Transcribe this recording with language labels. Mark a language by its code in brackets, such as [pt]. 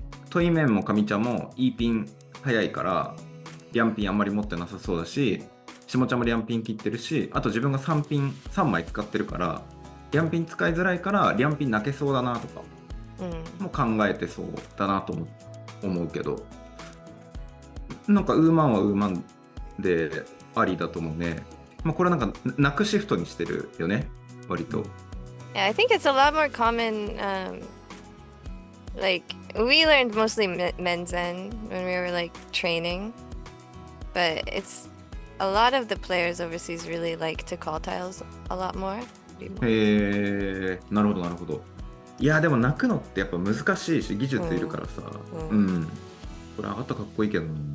[ja] トイメンもカミちゃんもいいピン早いからリャンピンあんまり持ってなさそうだし、下ちゃんもリャンピン切ってるし、あと自分が3枚使ってるからリャンピン使いづらいからリャンピン泣けそうだなとかも考えてそうだなと思うけど、なんかウーマンはウーマンでありだと思うね。まあ、これはなんか泣くシフトにしてるよね、割と。 [en] Yeah, I think it's a lot more common. Like we learned mostly Menzen when we were like training, but it's a lot of the players overseas really like to call tiles a lot more. [ja] へえ、なるほどなるほど。いやでも泣くのってやっぱ難しいし技術いるからさ、これ上がったらかっこいいけどな。